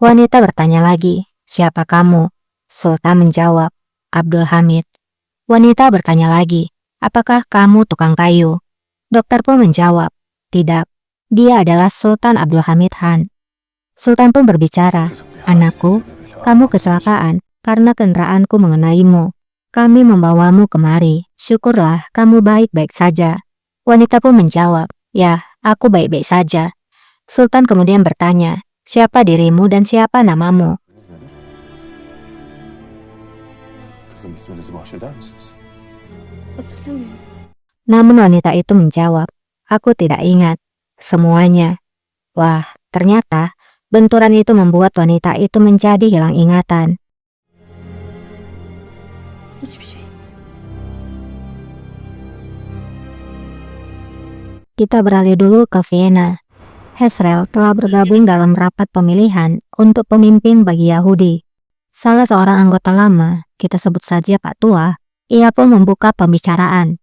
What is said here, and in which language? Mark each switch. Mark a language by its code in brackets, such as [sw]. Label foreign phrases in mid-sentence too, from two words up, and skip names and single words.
[id] Wanita bertanya lagi, "Siapa kamu?" Sultan menjawab, "Abdul Hamid." Wanita bertanya lagi, "Apakah kamu tukang kayu?" Dokter pun menjawab, "Tidak, dia adalah Sultan Abdul Hamid Han." Sultan pun berbicara, [tr] Kızım bir [id] "Anakku, [tr] hadise sebebiyle [id] kamu [tr] ağlaması için [id] kecelakaan karena kendaraanku mengenaimu. Kami membawamu kemari. Syukurlah kamu baik-baik saja." Wanita pun menjawab, "Ya, aku baik-baik saja." Sultan kemudian bertanya, "Siapa dirimu dan siapa namamu?" [tr] İsminiz nedir? Kızım isminizi bahşeder misiniz? Hatırlamıyorum. [id] Namun wanita itu menjawab, "Aku tidak ingat semuanya." Wah, ternyata benturan itu membuat wanita itu menjadi hilang ingatan. [tr] Hiçbir şey. [id] Kita beralih dulu ke Vienna. Hezrel telah bergabung dalam rapat pemilihan untuk pemimpin bagi Yahudi. Salah seorang anggota lama, kita sebut saja Pak Tua, ia pun membuka pembicaraan.